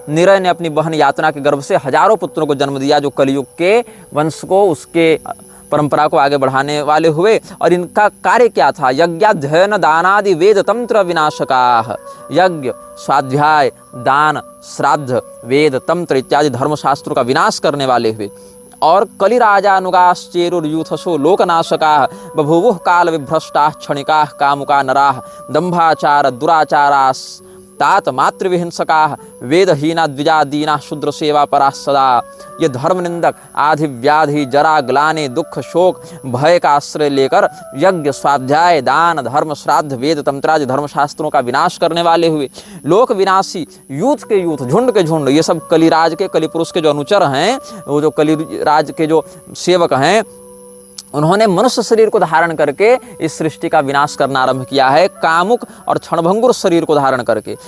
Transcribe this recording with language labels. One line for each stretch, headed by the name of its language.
Hindi: निरय ने अपनी बहन यातना के गर्भ से हजारों पुत्रों को जन्म दिया, जो कलयुग के वंश को, उसके परंपरा को आगे बढ़ाने वाले हुए। और इनका कार्य क्या था?
Sanskrit: यज्ञाध्ययन दानादि वेद तंत्र विनाशकाः।
Hindi: यज्ञ, स्वाध्याय, दान, श्राद्ध, वेद, तंत्र इत्यादि धर्मशास्त्रों का विनाश करने वाले हुए।
Sanskrit: और कलिराजानुगाश्चेरुर्यूथसो लोकनाशकाः बभूवुः काल विभ्रष्टाः क्षणिकाः कामुका नराः दंभाचार दुराचारास्तात मातृविहिंसकाः वेदहीना द्विजादीना शूद्र सेवा पराः सदा।
Hindi: ये धर्म निंदक आधि, व्याधि, जरा, ग्लानि, दुख, शोक, भय का आश्रय लेकर यज्ञ, स्वाध्याय, दान, धर्म, श्राद्ध, वेद, तंत्रादि धर्मशास्त्रों का विनाश करने वाले हुए। लोक विनाशी यूथ के यूथ, झुंड के झुंड, ये सब कलिराज के, कलिपुरुष के जो अनुचर हैं, वो जो कलिराज के जो सेवक हैं, उन्होंने मनुष्य शरीर को धारण करके इस सृष्टि का विनाश करना आरंभ किया है, कामुक और क्षणभंगुर शरीर को धारण करके।